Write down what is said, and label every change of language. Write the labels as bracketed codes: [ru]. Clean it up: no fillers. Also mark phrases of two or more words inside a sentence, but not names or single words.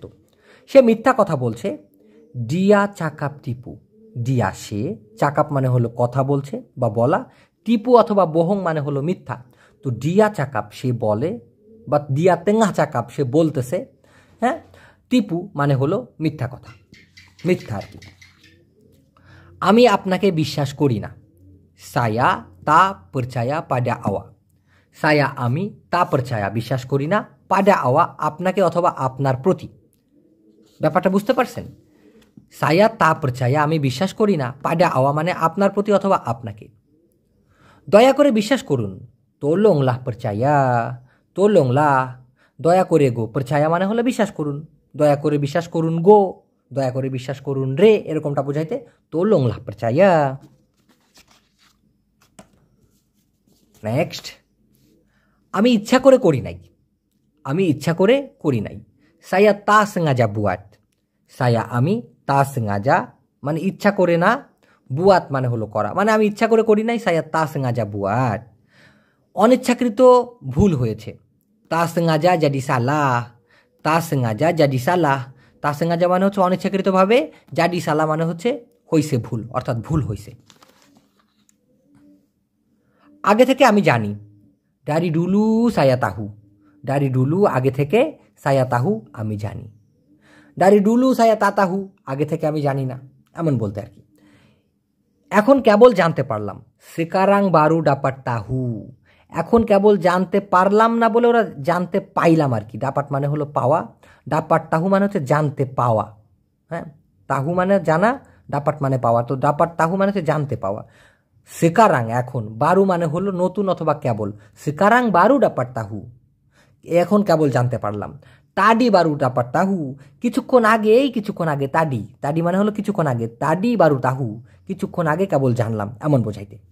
[bn] সে মিথ্যা কথা বলছে, [ms] dia cakap tipu, [bn] ডিয়া সে, চাকাপ মানে হলো কথা বলছে বা বলা, টিপু অথবা বহং মানে হলো মিথ্যা। তো [ms] dia cakap [bn] সে বলে, বা [ms] dia tengah cakap [bn] সে বলতেছে, হ্যাঁ, টিপু মানে হলো মিথ্যা কথা, মিথ্যা আর কি। আমি আপনাকে বিশ্বাস করি না, [ms] saya tak percaya pada awak, [bn] সায়া আমি, [ms] tak percaya [bn] বিশ্বাস করি না, [ms] pada awak [bn] আপনাকে অথবা আপনার প্রতি। ব্যাপারটা বুঝতে পারছেন? [ms] saya tak percaya [bn] আমি বিশ্বাস করি না, [ms] pada awak [bn] মানে আপনার প্রতি অথবা আপনাকে। দয়া করে বিশ্বাস করুন, [ms] tolonglah percaya, tolonglah, [bn] দয়া করে গো, percaya মানে হলো বিশ্বাস করুন, দয়া করে বিশ্বাস করুন গো, দয়া করে বিশ্বাস করুন রে, এরকমটা বোঝাইতে [ms] tolonglah percaya। [bn] নেক্সট, আমি ইচ্ছা করে করি নাই, আমি ইচ্ছা করে করি নাই, [ms] saya tak sengaja buat, [bn] saya আমি, [ms] tak sengaja [bn] মানে ইচ্ছা করে না, বুয়াত মানে হলো করা, মানে আমি ইচ্ছা করে করি নাই, [ms] saya tak sengaja buat। [bn] অনিচ্ছাকৃত ভুল হয়েছে, [ms] tak sengaja jadi salah, tak sengaja jadi salah, tak sengaja [bn] মানে হচ্ছে অনিচ্ছাকৃতভাবে, [ms] jadi salah [bn] মানে হচ্ছে হইছে ভুল, অর্থাৎ ভুল হইছে। আগে থেকে আমি জানি, [ms] dari dulu saya tahu, dari dulu [bn] আগে থেকে, [ms] saya tahu [bn] আমি জানি, [ms] dari dulu saya tak tahu [bn] আগে থেকে আমি জানি না, এমন বলতে আর কি। এখন কেবল জানতে পারলাম, [ms] sekarang baru dapat tahu, [bn] এখন কেবল জানতে পারলাম না বলে ওরা জানতে পাইলাম আর কি। দাপাট মানে হলো পাওয়া, [ms] dapat tahu [bn] মানে হচ্ছে জানতে পাওয়া, হ্যাঁ, তাহু মানে জানা, দাপাট মানে পাওয়া, তো [ms] dapat tahu [bn] মানে হচ্ছে জানতে পাওয়া। সেকারাং এখন, বারু মানে হলো নতুন অথবা কেবল, [ms] sekarang baru dapat tahu [bn] এখন কেবল জানতে পারলাম, [ms] tadi baru dapat tahu [bn] কিছুক্ষণ আগে, এই কিছুক্ষণ আগে, তাডি, তাডি মানে হলো কিছুক্ষণ আগে, [ms] tadi baru tahu [bn] কিছুক্ষণ আগে কেবল জানলাম, এমন বোঝাইতে।